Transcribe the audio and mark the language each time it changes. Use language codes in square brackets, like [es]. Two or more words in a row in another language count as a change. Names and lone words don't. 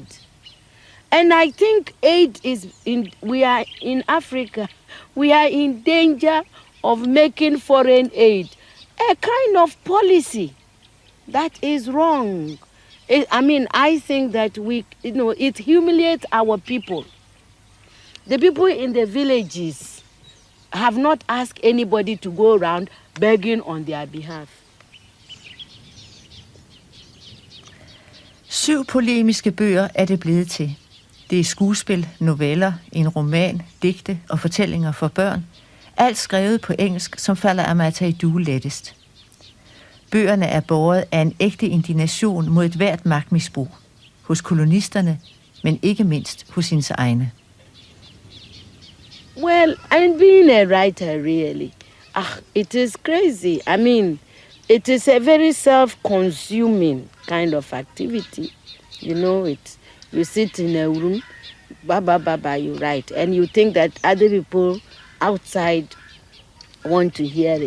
[en] And I think aid is we are in Africa, we are in danger of making foreign aid a kind of policy that is wrong. I think that it humiliates our people. The people in the villages have not asked anybody to go around begging on their behalf. [da] 7 polemiske bøger er det blevet til. Det er skuespil, noveller, en roman, digte og fortællinger for børn. Alt skrevet på engelsk, som falder Aidoo lettest. Bøgerne er båret af en ægte indignation mod et hvert magtmisbrug. Hos kolonisterne, men ikke mindst hos hendes egne. [en] Well, I'm being a writer, really. It is crazy. I mean, it is a very self-consuming kind of activity. You know, you sit in a room, you write, and you think that other people outside want to hear it.